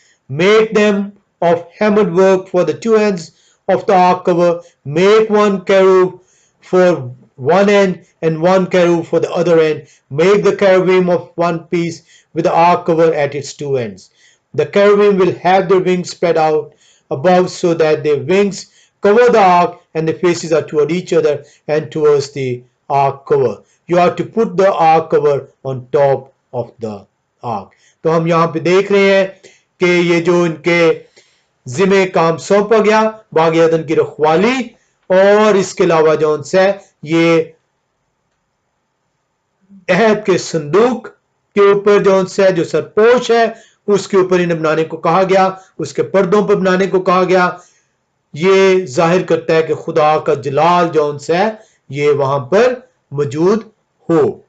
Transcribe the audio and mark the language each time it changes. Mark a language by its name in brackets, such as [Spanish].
[English] make them of hammered work for the 2 ends of the ark cover, make 1 cherub for one end and 1 cherub for the other end, make the cherubim of one piece with the ark cover at its 2 ends. The cherubim will have their wings spread out above so that their wings cover the ark and the faces are toward each other and towards the ark cover. You have to put the ark cover on top of the ark. [Urdu] تو ہم یہاں پہ دیکھ رہے ہیں کہ یہ جو ان کے ذمہ کام سونپا گیا باغ عدن کی رکھوالی، اور اس کے علاوہ جو ان سے یہ عہد کے صندوق کے اوپر جو ان سے جو سرپوش ہے اس کے اوپر انہیں بنانے کو کہا گیا، اس کے پردوں پر بنانے کو کہا گیا۔ یہ ظاہر کرتا ہے کہ خدا کا جلال جو ان سے یہ وہاں پر موجود ہو۔